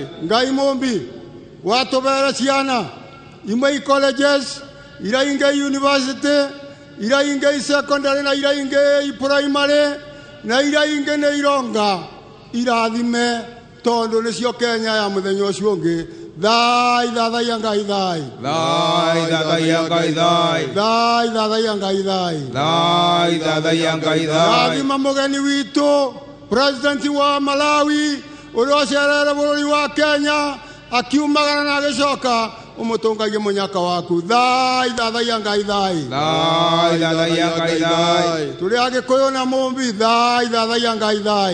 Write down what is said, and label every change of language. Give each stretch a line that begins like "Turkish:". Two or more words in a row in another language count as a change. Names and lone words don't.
Kikuyu: Ngai mũmbi watũbere ciana imwe colleges, iria ingĩ university, iria ingĩ secondary na iria ingĩ primary na iria ingĩ nĩ ironga irathime tondũ nĩcio Kenya ya mũthenya ũcio ũngĩ. Thai thadaya Ngai thai, Thai thadaya gaidai, thai thadaya Ngai thai, Thai thadaya gaidai. rathima mũgeni witũ president wa Malawi ũrĩa ũcerere bũrũri wa Kenya akiumagara na agĩcoka umutungagie munyaka waku. Thai thadaya Ngai thai, Thai thadaya gaidai. turi Agikuyu na Mumbi. Thai thadaya Ngai thai,